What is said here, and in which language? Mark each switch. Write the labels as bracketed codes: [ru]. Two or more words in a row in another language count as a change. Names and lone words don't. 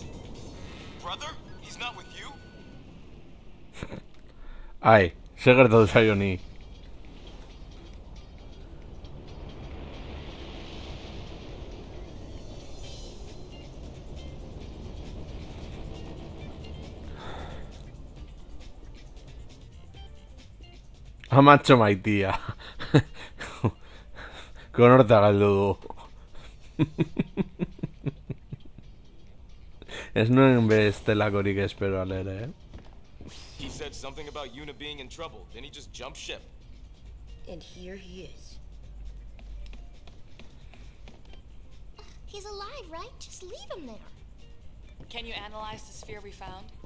[en] Brother? He's not with you? [eu] Ai, zer gertatu zaio ni? Amatxo maitia. Konorta galdu du. Ez nuen bestelakorik espero alere, [en] He said something about Yuna being in trouble, then he just jumped ship. And here he is. He's alive, right? Just leave him there. Can you analyze the sphere we found?